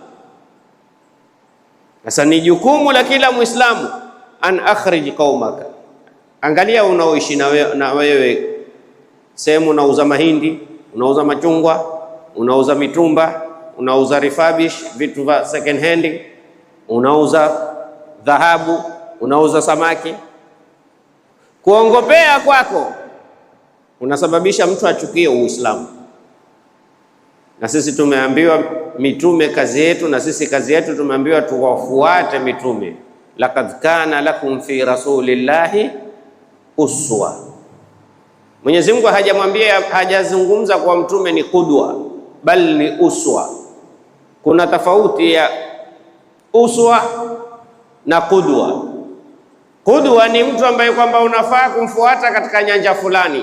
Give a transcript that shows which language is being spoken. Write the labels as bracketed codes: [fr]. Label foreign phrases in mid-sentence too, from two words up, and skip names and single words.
[sw] Sasa ni la kila Muislamu [ar] أن أخرج قومك. [sw] Angalia unaoishi na wewe, sehemu unauza mahindi, unauza machungwa, unauza mitumba, unauza refurbish, vitu vya [en] second hand, [sw] unauza dhahabu, unauza samaki. Kuongopea kwako unasababisha mtu achukie Uislamu. Na sisi tumeambiwa mitume kazi yetu, na sisi kazi yetu tumeambiwa tuwafuate mitume. [ar] لقد كان لكم في رسول الله أسوة. [sw] Mwenyezi Mungu hajazungumza kwa mtume ni qudwa, bali ni uswa. Kuna tofauti ya uswa na qudwa. Qudwa ni mtu ambaye kwamba unafaa kumfuata katika nyanja fulani.